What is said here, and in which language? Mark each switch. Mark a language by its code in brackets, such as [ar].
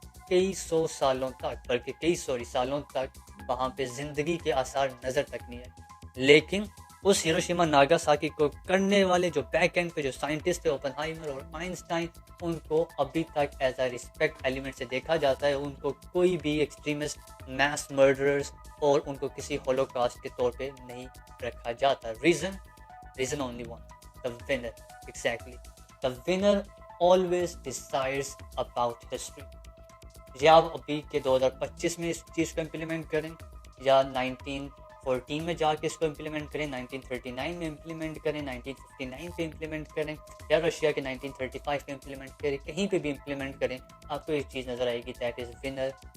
[ur] کئی سو سالوں تک، بلکہ کئی سو سالوں تک وہاں پہ زندگی کے آثار نظر تک نہیں آئے۔ لیکن اس ہیروشیما ناگاساکی کو کرنے والے جو بیک اینڈ پہ جو سائنٹسٹ تھے، اوپنہائمر اور آئنسٹائن، ان کو ابھی تک ایز اے ریسپیکٹ ایلیمنٹ سے دیکھا جاتا ہے۔ ان کو کوئی بھی ایکسٹریمسٹ میس مرڈررز اور ان کو کسی ہولوکاسٹ کے طور پہ نہیں رکھا جاتا۔ Reason only one, the winner. [en] Exactly. The winner always decides about history. [ur] یا آپ ابھی کے 2025 میں اس چیز کو امپلیمنٹ کریں، یا 1914 میں جا کے اس کو امپلیمنٹ کریں، 1939 میں امپلیمنٹ کریں، 1959 پہ امپلیمنٹ کریں، یا رشیا کے 1935 پہ امپلیمنٹ کریں، کہیں پہ بھی امپلیمنٹ کریں، آپ کو ایک چیز نظر آئے گی، دیٹ از ونر